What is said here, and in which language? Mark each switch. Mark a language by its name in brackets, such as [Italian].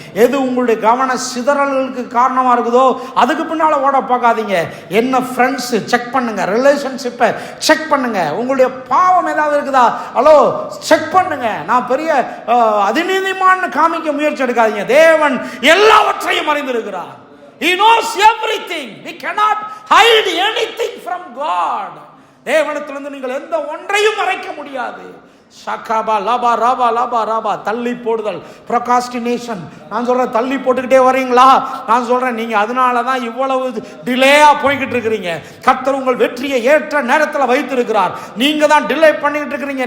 [Tamil] எது உங்களுடைய கவன சிதறல்களுக்கு காரணமாக இருக்குதோ அதுக்கு பின்னால் ஓட பார்க்காதீங்க. என்ன ஃப்ரெண்ட்ஸு செக் பண்ணுங்க, ரிலேஷன்ஷிப்பை செக் பண்ணுங்க. உங்களுடைய பாவம் ஏதாவது இருக்குதா, ஹலோ செக் பண்ணுங்க. நான் பெரிய அதிநீதிமான்னு காமிக்க முயற்சி எடுக்காதீங்க. தேவன் எல்லாவற்றையும் அறிந்திருக்கிறார். [English] He knows everything. We cannot hide anything from God. [Tamil] தேவனிடத்திலிருந்து நீங்கள் எந்த ஒன்றையும் மறைக்க முடியாது. ஷகாபா லபா ரபா லபா ரபா. தள்ளி போடுதல், ப்ரொகாஸ்டினேஷன். நான் சொல்கிறேன், தள்ளி போட்டுக்கிட்டே வரீங்களா? நான் சொல்கிறேன், நீங்கள் அதனால தான் இவ்வளவு டிலேயாக போய்கிட்டு இருக்கிறீங்க. கர்த்தர் உங்கள் வெற்றியை ஏற்ற நேரத்தில் வைத்திருக்கிறார். நீங்கள் தான் டிலே பண்ணிக்கிட்டு இருக்கிறீங்க.